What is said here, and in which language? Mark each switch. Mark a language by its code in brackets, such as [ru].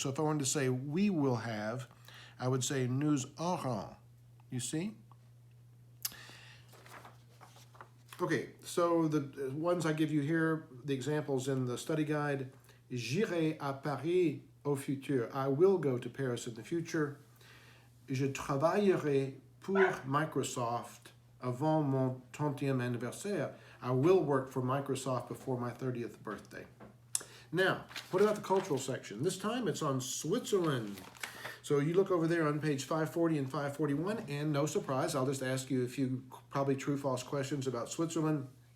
[en] So if I wanted to say we will have, I would say [fr] nous aurons. [en] You see? Okay, so the ones I give you here, the examples in the study guide: [fr] j'irai à Paris au futur. [en] I will go to Paris in the future. [fr] Je travaillerai pour Microsoft avant mon 30e anniversaire. [en] I will work for Microsoft before my 30th birthday. Now, what about the cultural section? This time it's on Switzerland. So you look over there on page 540 and 541, and no surprise, I'll just ask you a few probably true-false questions about Switzerland.